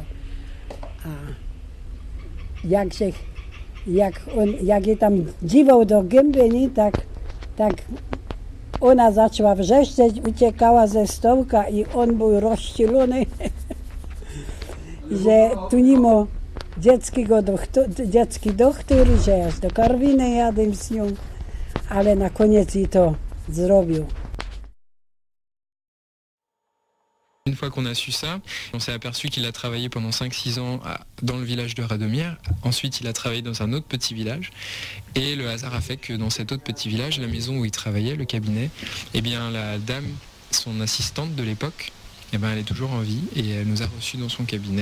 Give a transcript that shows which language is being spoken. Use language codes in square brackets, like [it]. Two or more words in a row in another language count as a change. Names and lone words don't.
[pl] A jak je tam dziwał do gęby, nie, tak ona zaczęła wrzeszczeć, uciekała ze stołka i on był rozścielony. Że tu nie ma dziecki doktor, że aż do Karwiny jadę z nią, ale na koniec i to zrobił. [fr] Une fois qu'on a su ça, on s'est aperçu qu'il a travaillé pendant 5-6 ans dans le village de Radomir. Ensuite, il a travaillé dans un autre petit village. Et le hasard a fait que dans cet autre petit village, la maison où il travaillait, le cabinet, eh bien la dame, son assistante de l'époque, elle est toujours en vie et elle nous a reçus dans son cabinet.